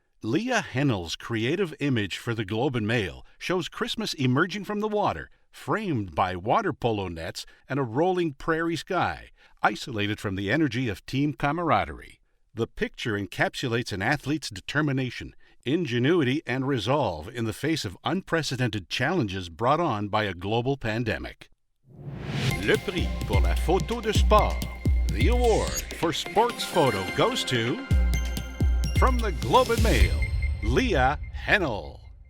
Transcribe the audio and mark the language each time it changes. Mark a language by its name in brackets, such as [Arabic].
[English] Leah Hennell's creative image for the Globe and Mail shows Christmas emerging from the water, framed by water polo nets and a rolling prairie sky, isolated from the energy of team camaraderie. The picture encapsulates an athlete's determination, ingenuity, and resolve in the face of unprecedented challenges brought on by a global pandemic. [French] Le prix pour la photo de sport. [English] The award for sports photo goes to... From the Globe and Mail, Leah Hennell.